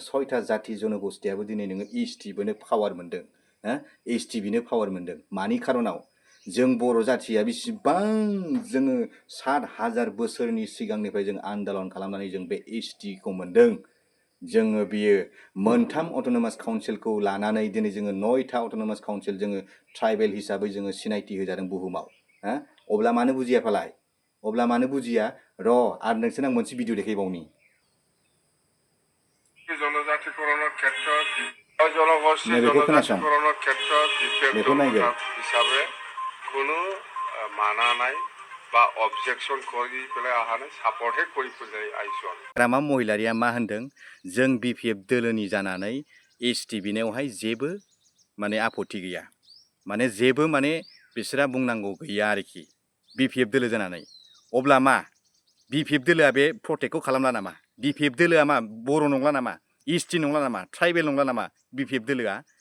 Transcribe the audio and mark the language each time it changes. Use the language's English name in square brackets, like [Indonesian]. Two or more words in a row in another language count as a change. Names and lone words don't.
[Bodo] 6टा जाति जनगोष्ठीयाबो दिनै नोङो एसटिबोनो पावार मोनदों एसटिबिनो पावार मोनदों मानि खारनाव जों बर' जाथिया बेसेबां जोङो 7,000 बोसोरनि सिगांनिफ्राय जों आन्दोलन खालामनानै जों बे एसटिखौ मोनदों जोङो बियो मोनथाम अट'नमास काउन्सिलखौ लानानै दिनै जोङो 9टा [English] autonomous council [Bodo] जोङो ट्राइबेल हिसाबै जोङो सिनायथि होजादों बुहुमाव अब्ला मानो बुजिया फालाय अब्ला मानो बुजिया र' आरो नोंसोरनो मोनसे भिडिअ देखायबावनि [Assamese] জনজাতিকৰণৰ ক্ষেত্ৰত জনগোষ্ঠী জনজাতিকৰণৰ ক্ষেত্ৰত বিশেষ হিচাপে কোনো মানা নাই বা অবজেকশন কৰি পেলাই অহা নাই সাপৰ্টহে কৰি পেলাই আহিছোঁ [Bodo] रामा महिलारिया मा होनदों जों बिपिएफ दोलोनि जानानै एसटि बिनायावहाय जेबो माने आपत्ति गैया माने जेबो माने बिसोरा बुंनांगौ गैया आरोखि बिपिएफ दोलो जानानै अब्ला मा बिपिएफ दोलोआ बे प्रटेक्टखौ खालामला नामा बिपिएफ दोलोआ मा बर' नंला नामा एसटि नंला नामा ट्राइबेल नंला नामा बिपिएफ दोलोआ